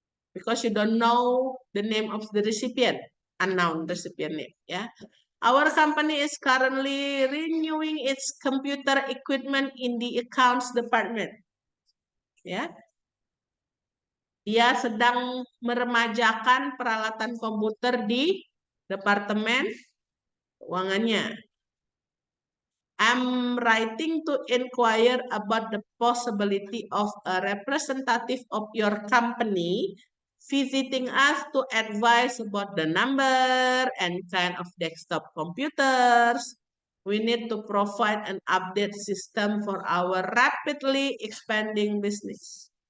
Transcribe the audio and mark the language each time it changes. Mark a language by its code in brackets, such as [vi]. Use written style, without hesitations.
[en] Because you don't know the name of the recipient, unknown recipient name, ya. Our company is currently renewing its computer equipment in the accounts department. Ya. [id] Dia sedang meremajakan peralatan komputer di departemen keuangannya. [en] I'm writing to inquire about the possibility of a representative of your company visiting us to advise about the number and kind of desktop computers. We need to provide an update system for our rapidly expanding business.